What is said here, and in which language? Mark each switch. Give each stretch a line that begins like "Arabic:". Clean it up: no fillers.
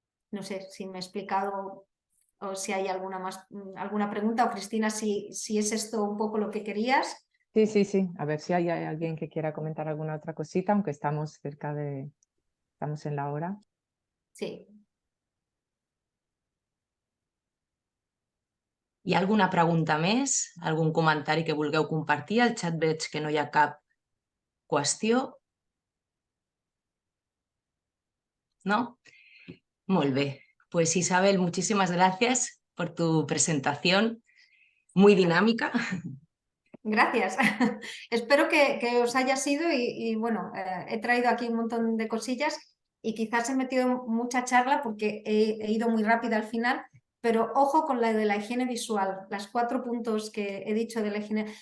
Spanish: No sé si me he explicado o si hay alguna pregunta, o Cristina, si es esto un poco lo que querías. Sí, sí, sí. A ver si hay alguien que quiera comentar alguna otra cosita, aunque estamos estamos en la hora. Sí.
Catalan: Hi ha alguna pregunta més? Algun comentari que vulgueu compartir? Al xat veig que no hi ha cap qüestió. ¿No? Molt bé.
Spanish: Pues Isabel, muchísimas gracias por tu presentación, muy dinámica. Gracias. Espero que os haya sido y bueno, he traído aquí un montón de cosillas y quizás he metido mucha charla porque he ido muy rápida al final, pero ojo con la de la higiene visual, las 4 puntos que he dicho de la higiene.